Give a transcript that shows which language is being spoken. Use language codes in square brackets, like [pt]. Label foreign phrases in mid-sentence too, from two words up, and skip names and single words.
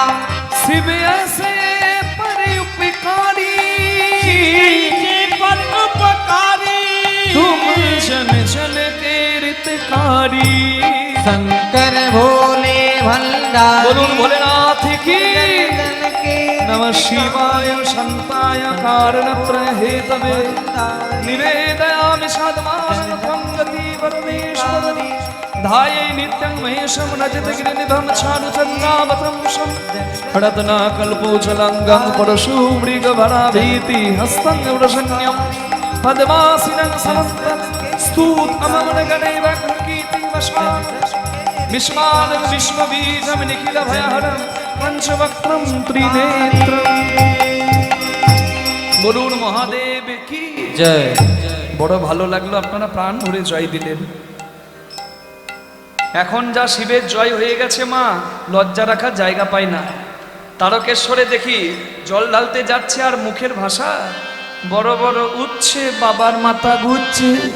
[hi] शिव ऐसे परोपकारी, पर उपकारी, तुम जन जन के रितकारी। शंकर भोले भंडारी, बोलून भोलेनाथ की जन के [sa] नमः शिवाय शांताय कारणत्रयहेतवे निवेदयामि साधमानतं गति परमेश्वरी। धाये नित्यं महेशं रजतगिरिनिभं चारुचन्द्रावतंसं रत्नाकल्पोजलङ्गं परशुमृगभराभीति हस्तं वृषण्यं पद्मासिनं समन्तं स्तूतममनगणैव कृकीर्तिवशान् विश्वानं विश्वबीजं निखिलभयहरं पंचवक्त्रं त्रिनेत्रं। [bn] বলুন মহাদেব কি जय। বড় ভালো লাগলো, আপনারা প্রাণ ভরে জয় দিলেন। এখন যা শিবের জয় হয়ে গেছে, মা লজ্জা রাখার জায়গা পায় না। তারকেশ্বরে দেখি জল ঢালতে যাচ্ছে, আর মুখের ভাষা বড় বড় উঠছে, বাবার মাথা ঘুরছে।